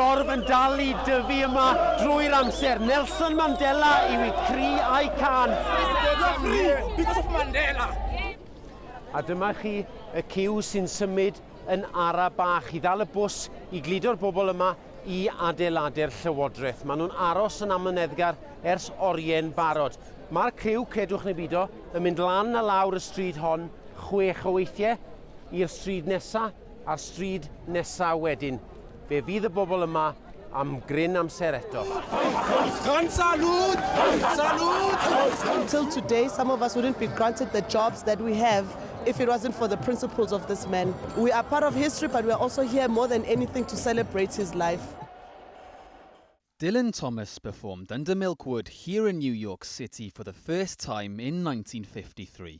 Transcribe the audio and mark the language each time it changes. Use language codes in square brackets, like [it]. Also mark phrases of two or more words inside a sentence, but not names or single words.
[cy] yn dal I dyfu yma drwy'r amser. Nelson Mandela yw I cri a'i can. [en] Because of Mandela. [cy] A dyma chi y ciw sy'n symud yn ara bach I ddal y bws I gludo'r bobl yma I adeiladu'r llywodraeth. Maen nhw'n aros yn amyneddgar ers orie'n barod. Mae'r criw, credwch neu bido, yn mynd lan a lawr y stryd hon 6 o weithiau i'r stryd nesa a'r stryd nesa wedyn. Fe fydd y bobl yma am gryn amser eto. [en] Salute! Salute! Until today, some of us wouldn't be granted the jobs that we have if it wasn't for the principles of this man. We are part of history, but we are also here more than anything to celebrate his life. Dylan Thomas performed under Milkwood here in New York City for the first time in 1953.